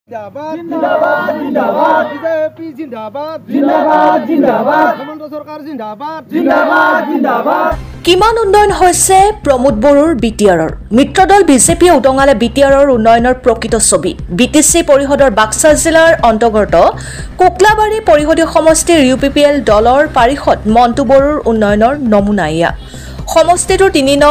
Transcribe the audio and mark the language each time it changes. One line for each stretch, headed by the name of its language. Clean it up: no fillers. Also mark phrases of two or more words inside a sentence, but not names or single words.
Hindi: जिंदाबाद जिंदाबाद जिंदाबाद बीजेपी जिंदाबाद जिंदाबाद जिंदाबाद हेमंत सरकार जिंदाबाद जिंदाबाद जिंदाबाद
Assamese: কিমান উন্নয়ন হৈছে প্ৰমোদ বড়োৰ বিটিআৰৰ মিত্ৰদল বিজেপিয়ে উদঙালে বিটিআৰৰ উন্নয়নৰ প্ৰকৃত ছবি বিটিসি পৰিষদৰ বাক্সা জিলাৰ অন্তৰ্গত কোকলাবাৰী পৰিষদীয় সমষ্টিৰ ইউপিপিএল দলৰ পাৰিষদ মন্টু বড়োৰ উন্নয়নৰ নমুনা ইয়া সমষ্টিটোৰ ৩ নং